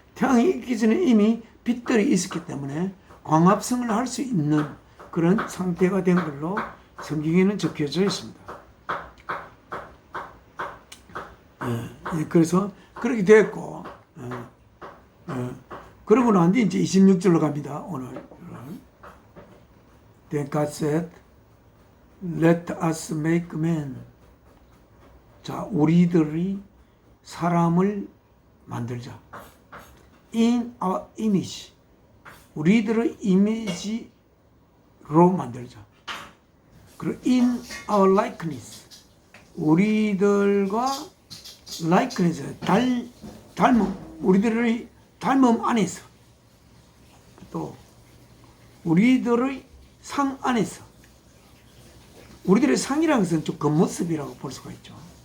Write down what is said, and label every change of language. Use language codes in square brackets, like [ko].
[ko] 태양이 있기 전에 이미 빛들이 있었기 때문에 광합성을 할 수 있는 그런 상태가 된 걸로 성경에는 적혀져 있습니다. 그래서 그렇게 됐고 그러고 난 뒤 이제 26절로 갑니다. 오늘 [en] Then God said, Let us make man. [ko] 자, 우리들이 사람을 만들자. [en] In our image. [ko] 우리들의 이미지로 만들자. 그리고 [en] in our likeness. [ko] 우리들과 likeness, 닮음, 우리들의 닮음 안에서 또 우리들의 상 안에서 우리들의 상이라는 것은 좀 겉모습이라고 볼 수가 있죠.